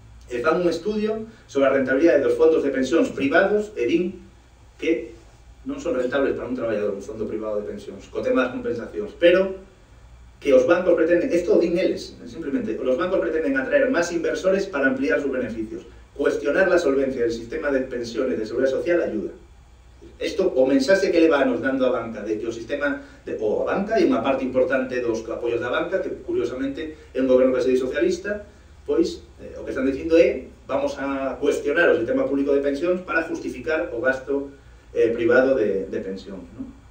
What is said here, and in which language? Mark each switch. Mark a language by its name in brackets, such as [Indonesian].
[Galician] e fan un estudio sobre a rentabilidade dos fondos de pensións privados e din que non son rentables para un traballador un fondo privado de pensións, co tema das compensacións, pero que os bancos pretenden, isto din eles, simplemente, os bancos pretenden atraer máis inversores para ampliar sus beneficios. [Spanish] Cuestionar la solvencia del sistema de pensiones de seguridad social ayuda. [Galician] Isto, o mensaxe que leva nos dando a banca de que o sistema, ou a banca, e unha parte importante dos apoios da banca, que curiosamente é un goberno que se di socialista, pois o que están dicindo é vamos a cuestionar o sistema público de pensións para justificar o gasto privado de pensións, non?